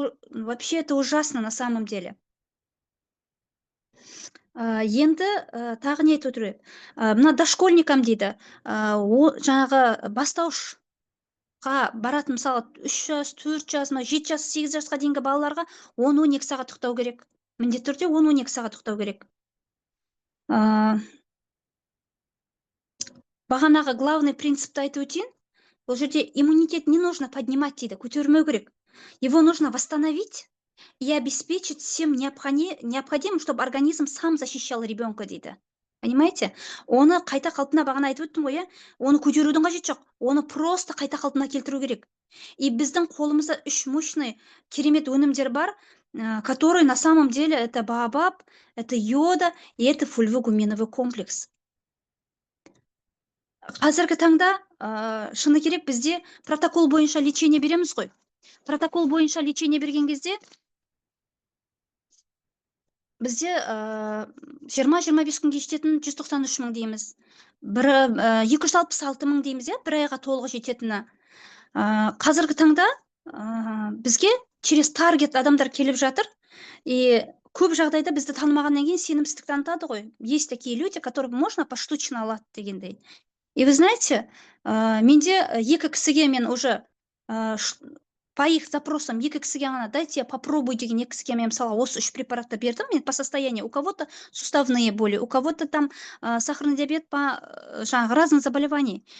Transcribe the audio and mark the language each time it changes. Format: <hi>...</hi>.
<ru>Вообще это ужасно на самом деле.</ru> <kk>Енді тағы не айтып өтіреді. Мына дошкольникам дейді, жаңағы бастауышқа баратын, мысалы 3 жас, 4 жас, 7 жас, 8 жасқа дейінгі балаларға 10-12 сағат ұйықтау керек. Міндетті түрде 10-12 сағат ұйықтау керек. Бағанағы главный принципті айтып өтейін. Бұл жерде иммунитет</kk> <ru>не нужно поднимать</ru> <kk>дейді, көтермеу керек.</kk> <ru>Его нужно восстановить и обеспечить всем необходимым, чтобы организм сам защищал ребенка дейді. Понимаете?</ru> <kk>Оны қайта қалпына, бағана айтып өттім ғой, оны көтерудің қажеті жоқ. Оны просто қайта қалпына келтіру керек.</kk> <ru>И</ru> <kk>біздің қолымызда</kk> <ru>3 мощный</ru> <kk>керемет өнімдер бар,</kk> <ru>которые на самом деле это баобаб, это йода и это фульвогуменовый комплекс.</ru> <kk>Қазіргі таңда шыны керек бізде протокол бойынша лечение береміз ғой. Протокол бойынша лечение берген кезде бізде 20-25 күнге жететін 193 мың дейміз. 266 мың дейміз, бір айға толығы жететіні. Қазіргі таңда бізге через таргет адамдар келіп жатыр, и көп жағдайда бізді танымағаннан кейін сенімсіздік танытады ғой.</kk> <ru>Есть такие люди, которых можно поштучно</ru> <kk>алады дегендей. И вы знаете, менде екі кісіге мен уже</kk> <ru>по их запросам</ru> <kk>екі кісіге ғана</kk> <ru>дайте я попробую</ru> <kk>деген екі кісіге мен мысалы осы 3 препаратты бердім мен</kk> <ru>по состоянию. У кого-то суставные боли, у кого-то там сахарный диабет по жаңағы разных заболеваний.</ru>